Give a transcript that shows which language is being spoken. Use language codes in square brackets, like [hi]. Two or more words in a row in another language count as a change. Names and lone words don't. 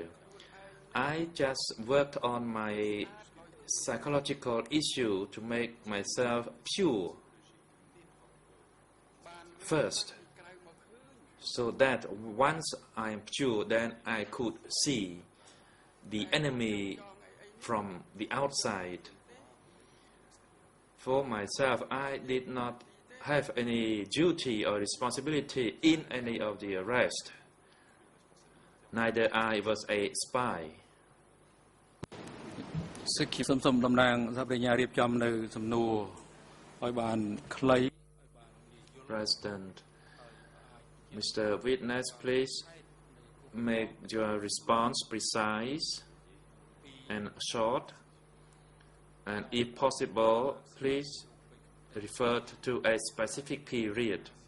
[en] I just worked on my psychological issue to make myself pure first, so that once I am pure, then I could see the enemy from the outside. For myself, I did not have any duty or responsibility in any of the arrest. Neither I was a spy. [km] សូមតំណាងសហប្រញ្ញារៀបចំនៅសំណួរឲ្យបានខ្លី [en] President, Mr. Witness, please make your response precise and short, and if possible, please refer to a specific period.